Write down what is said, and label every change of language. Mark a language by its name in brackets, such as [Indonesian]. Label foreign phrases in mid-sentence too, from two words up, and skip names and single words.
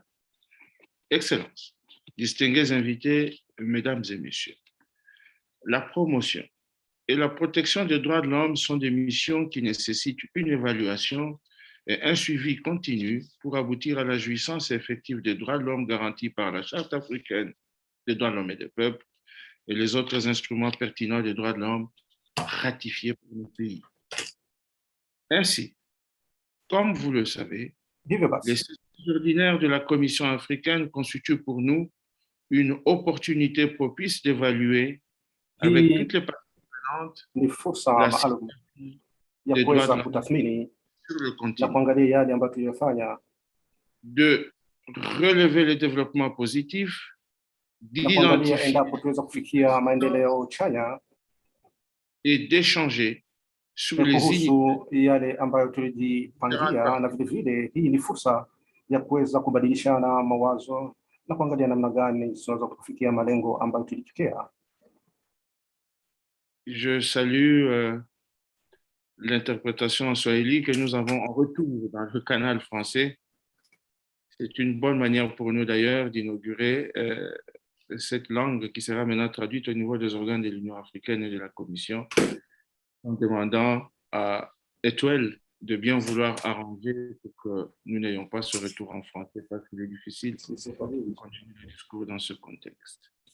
[French] Excellences, distingués invités, mesdames et messieurs, la promotion et la protection des droits de l'homme sont des missions qui nécessitent une évaluation et un suivi continu pour aboutir à la jouissance effective des droits de l'homme garantis par la Charte africaine des droits de l'homme et des peuples et les autres instruments pertinents des droits de l'homme ratifiés par nos pays. Ainsi, comme vous le savez, les sessions ordinaires de la Commission africaine constituent pour nous une opportunité propice d'évaluer avec toutes les parties prenantes [Swahili] ni fursa [French] la [Swahili] maalum [French] situation [Swahili] ya [French] des droits de [Swahili] kuweza [French] l'homme [Swahili] kutathmini [French] sur le [Swahili] na [French] continent, [Swahili] kuangalia yale ambayo tuliyofanya [French] de relever le développement positif, [Swahili] na kuangalia [French] d'identifier [Swahili] endapo tuweza kufikia maendeleo chanya [French] et d'échanger sur [Swahili] na [French] les [Swahili] kuhusu yale ambayo tulijipangia, na vile hii ni fursa ya kuweza kubadilishana mawazo na kuangalia namna gani tunaweza kufikia malengo ambayo tulifikia. [French] Je salue l'interprétation en swahili que nous avons en retour dans le canal français. C'est une bonne manière pour nous d'ailleurs d'inaugurer cette langue qui sera maintenant traduite au niveau des organes de l'Union africaine et de la Commission, en demandant à Étoile de bien vouloir arranger pour que nous n'ayons pas ce retour en français, parce qu'il est difficile de continuer le discours dans ce contexte.